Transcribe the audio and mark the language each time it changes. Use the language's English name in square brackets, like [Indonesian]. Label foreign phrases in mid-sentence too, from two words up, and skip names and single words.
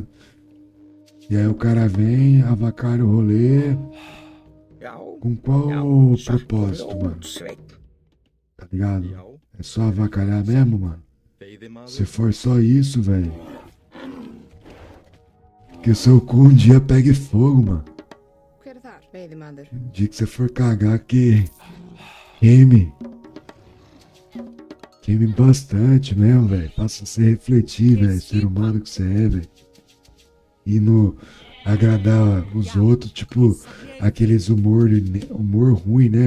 [Portuguese] E aí o cara vem, avacalha o rolê. Com qual propósito, mano? Tá ligado? É só avacalhar mesmo, mano? Se for só isso, velho. Que o seu cu um dia pegue fogo, mano. [Icelandic] Hver þar? Veidemandur. [Portuguese] Um dia que você for cagar, que queime bastante mesmo, velho. Faça você refletir, velho. Ser humano que você é, velho. E no agradar os outros, tipo, aqueles humor ruim, né?